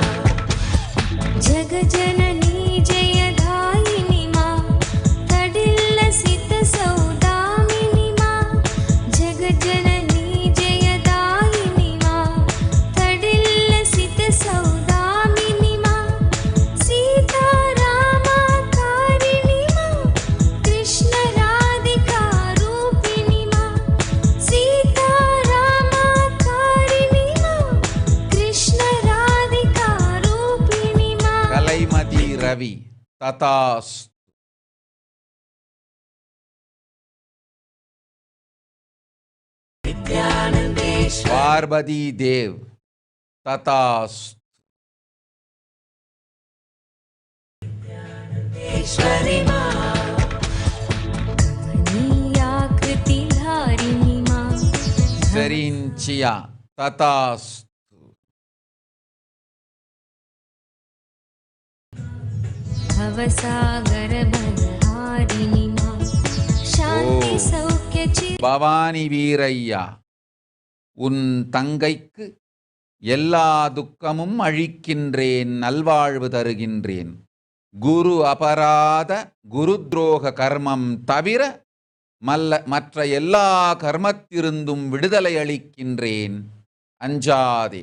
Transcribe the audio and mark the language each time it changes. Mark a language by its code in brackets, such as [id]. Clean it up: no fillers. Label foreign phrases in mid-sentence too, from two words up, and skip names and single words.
[sa] जगजननी जयदायिनी मां तडिल्लसित सौदामिनी मां जगजननी जयदायिनी मां तडिल्लसित सौदामिनी मां सीतारामाकारिणी मां कृष्ण राधिका रूपिणी मां सीतारामाकारिणी मां कृष्ण राधिका रवि तथास्तु. पार्वती देव् तथास्तु. कमनीयाकृतिधारिणी मां सेरिन्सिया तथास्तु. भवसागरभयहारिणी मां शान्ति सौख्य [ta] பவானி வீரையா, உன் தங்கைக்கு எல்லா துக்கமும் அழிக்கின்றேன், நல்வாழ்வு தருகின்றேன். குரு அபராத குரு துரோக கர்மம் தவிர மற்ற எல்லா கர்மத்திருந்தும் விடுதலை அளிக்கின்றேன், அஞ்சாதே.